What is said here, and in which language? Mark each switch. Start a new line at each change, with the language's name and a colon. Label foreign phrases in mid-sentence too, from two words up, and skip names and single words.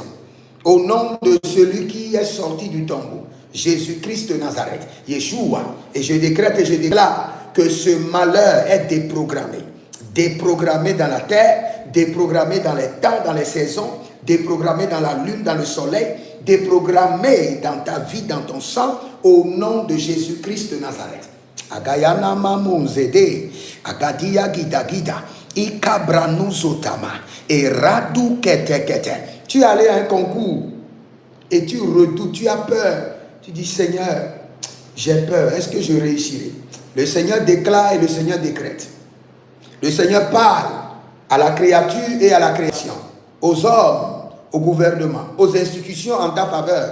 French: Au nom de celui qui est sorti du tombeau, Jésus-Christ de Nazareth, Yeshua, et je décrète et je déclare que ce malheur est déprogrammé. Déprogrammé dans la terre, déprogrammé dans les temps, dans les saisons, déprogrammé dans la lune, dans le soleil, déprogrammé dans ta vie, dans ton sang, au nom de Jésus-Christ de Nazareth. Agayana mamonzede, agadia gida. Ikabranuzotama. Et Radu Kete Kete. Tu es allé à un concours et tu redoutes, tu as peur. Tu dis, Seigneur, j'ai peur. Est-ce que je réussirai? Le Seigneur déclare et le Seigneur décrète. Le Seigneur parle à la créature et à la création, aux hommes, au gouvernement, aux institutions en ta faveur.